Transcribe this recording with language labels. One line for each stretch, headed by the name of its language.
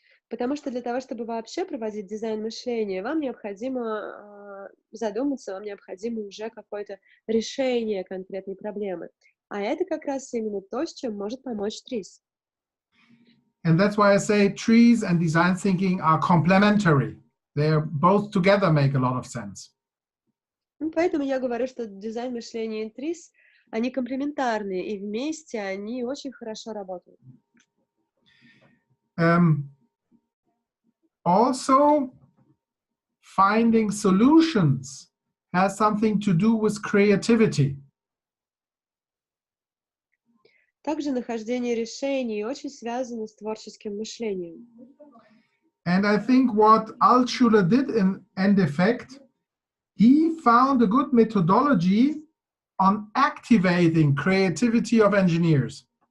Russian: Потому что для того, чтобы вообще проводить дизайн мышления, вам необходимо задуматься, вам необходимо уже какое-то решение конкретной проблемы. А это как раз именно то, с чем может помочь ТРИЗ.
English: And that's why I say trees and design thinking are complementary. They're both together make a lot of sense.
Russian: Ну, поэтому я говорю, что дизайн мышления и ТРИЗ, они комплементарные, и вместе они очень хорошо работают.
English: also finding solutions has something to do with creativity.
Russian: Также нахождение решений очень связано с творческим мышлением.
English: And I think what Altschuler did in end effect, he found a good methodology on activating creativity of engineers.